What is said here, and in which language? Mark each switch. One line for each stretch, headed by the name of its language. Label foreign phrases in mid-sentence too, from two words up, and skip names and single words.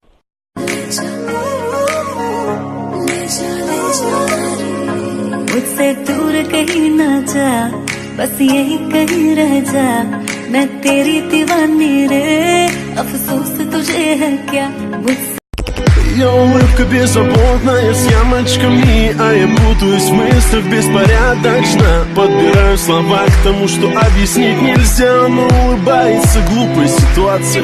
Hindi: मुझसे दूर कहीं ना जा, बस यही कहीं रह जा, मैं तेरी दीवानी रे, अफसोस तुझे है क्या मुझसे।
Russian: Ее улыбка беззаботная, с ямочками, а я путаюсь в мыслях беспорядочно. Подбираю слова к тому, что объяснить нельзя, но улыбается глупая ситуация.